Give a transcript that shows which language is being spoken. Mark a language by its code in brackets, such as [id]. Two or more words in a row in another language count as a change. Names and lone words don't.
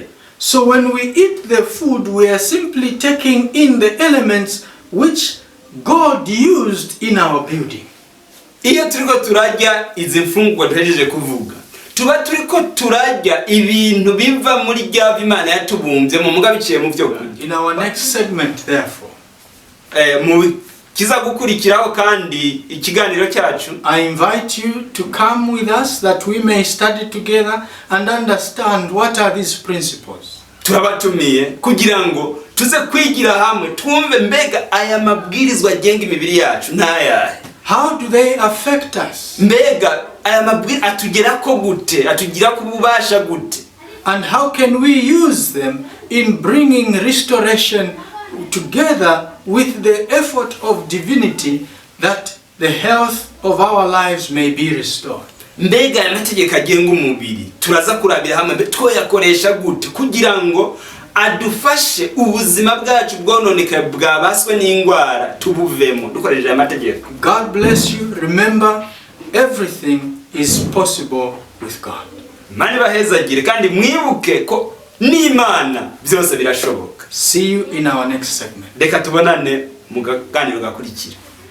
[en] So when we eat the food, we are simply taking in the elements which God used in our building. [rn] Iyo turiko turarya izi mfungwa duhejeje kuvuga, tuba turiko turarya ibintu biva muri rya Imana yatubumbye mu muga biciye mu byo kurya. [en] In our next segment, therefore, [rn] mu kiza gukurikiraho kandi ikiganiro cyacu, [en] I invite you to come with us that we may study together and understand what are these principles. [rn] Turabatumiye kugira ngo tuze kwigira hamwe twumve mbega aya mabwirizwa agenga imibiri yacu n'ayahe. [en] How do they affect us? [rn] Mbega aya mabwiriza atugera ko gute, atugira kububasha gute? [en] And how can we use them in bringing restoration together with the effort of divinity, that the health of our lives may be restored? [rn] Mbega aya mategeko agenga umubiri turaza kurabira hamwe twoyakoresha gute kugira ngo adufashe ubuzima bwacu bwononeka bwabaswe n'ingwara tubuvemo dukoresheje amategeko. [en] God bless you. Remember, everything is possible with God. [rn] Mani bahezagire kandi mwibuke ko n'Imana byose birashoboka. [en] See you in our next segment. [rn] Reka tubonane mu ganiro gakurikira.